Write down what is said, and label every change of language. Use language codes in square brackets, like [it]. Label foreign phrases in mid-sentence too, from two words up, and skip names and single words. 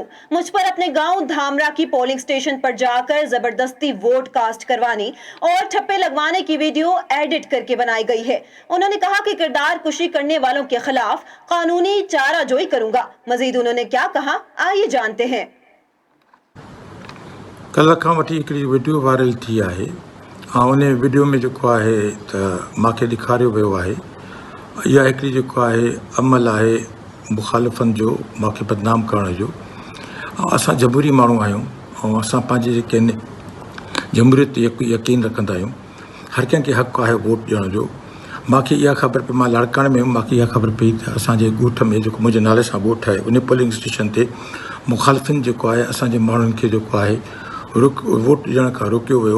[ur] مجھ پر اپنے گاؤں دھامرا کی [en] polling station [ur] پر جا کر زبردستی ووٹ کاسٹ کروانے اور ٹھپے لگوانے کی ویڈیو ایڈٹ کر کے بنائی گئی ہے۔ انہوں نے کہا کہ کردار کشی کرنے والوں کے خلاف قانونی چارہ جوئی کروں گا۔ مزید انہوں نے کیا کہا، آئیے جانتے ہیں۔ [sd] کل کھان وٹھی ہکڑی ویڈیو وائرل تھی ہے ان ویڈیو میں جو ہے ماں ॾेखारियो वियो आहे इहा हिकिड़ी जेको आहे अमल आहे मुखालिफ़नि जो मूंखे बदनाम करण जो। असां जमहूरी माण्हू आहियूं ऐं असां पंहिंजे जेके आहिनि जमहूरियत ते यकीन रखंदा आहियूं। हर कंहिंखे हक़ु आहे वोट ॾियण जो। मूंखे इहा ख़बर पई, मां लाड़काणे में हुउमि, मूंखे इहा ख़बर पई त असांजे ॻोठ में जेको मुंहिंजे नाले सां ॻोठ आहे उन [en] polling station [sd] ते मुखालिफ़िन जेको आहे असांजे माण्हुनि खे जेको आहे वोट ॾियण खां रोकियो वियो।